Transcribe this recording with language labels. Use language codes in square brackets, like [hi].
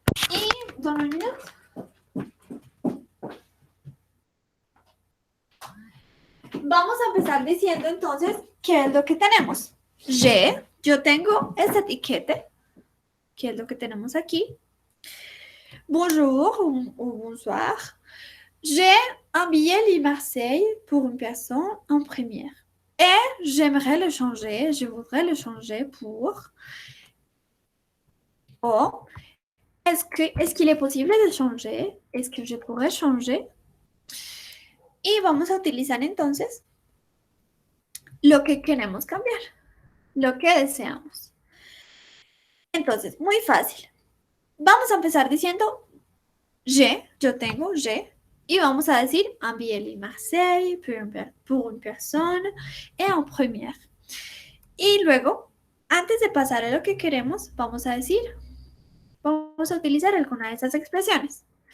[es] Y, dame un minuto. Vamos a empezar diciendo entonces qué es lo que tenemos. Yo tengo este etiquete, que es lo que tenemos aquí. [fr] Bonjour ou bonsoir. J'ai un billet Lille-Marseille pour une personne en première. Et j'aimerais le changer, je voudrais le changer pour... Oh, Est-ce qu'il est possible de changer? Est-ce que je pourrais changer? [es] Y vamos a utilizar entonces lo que queremos cambiar, lo que deseamos. Entonces, muy fácil. Vamos a empezar diciendo yo tengo, y vamos a decir [fr] un billet de Marseille pour une personne et en première. [es] Y luego, antes de pasar a lo que queremos, vamos a utilizar alguna de esas expresiones.